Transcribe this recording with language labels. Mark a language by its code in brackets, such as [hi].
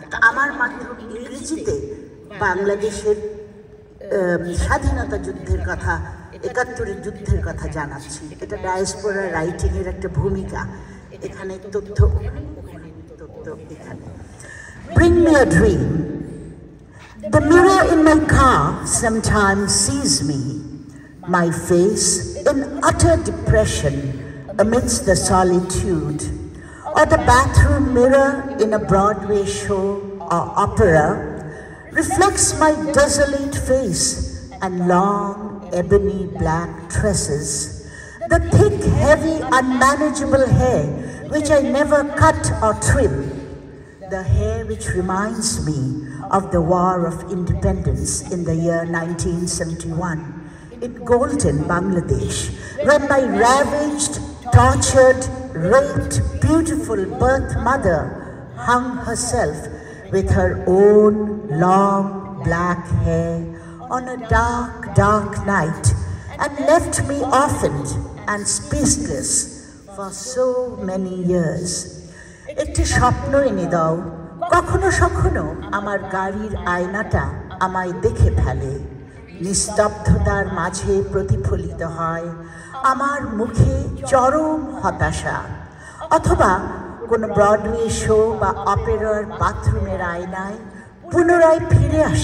[bn] আমার মাধ্যমে ইংরেজিতে বাংলাদেশের স্বাধীনতা যুদ্ধের কথা, 71-এর যুদ্ধের কথা জানাচ্ছি। এটা ডায়াসপোরা রাইটিংয়ের একটা ভূমিকা। এখানে তথ্য, ওখানে তথ্য, এখানে। [en] Bring me a dream. The mirror in my car sometimes sees me, my face in utter depression amidst the solitude, or the bathroom mirror in a Broadway show or opera reflects my desolate face and long ebony black tresses, the thick, heavy, unmanageable hair which I never cut or trim, the hair which reminds me of the War of Independence in the year 1971 in golden Bangladesh, when my ravaged, tortured, raped, beautiful birth mother hung herself with her own long black hair on a dark, dark night and left me orphaned and spaceless for so many years. [bn] একটি স্বপ্ন এনে দাও, কখনো সখনো আমার গাড়ির আয়নাটা আমায় দেখে ফেলে, নিস্তব্ধতার মাঝে প্রতিফলিত হয় আমার মুখে চরম হতাশা, অথবা কোনো ব্রডওয়ে শো বা অপেরার বাথরুমের আয়নায় পুনরায় ফিরে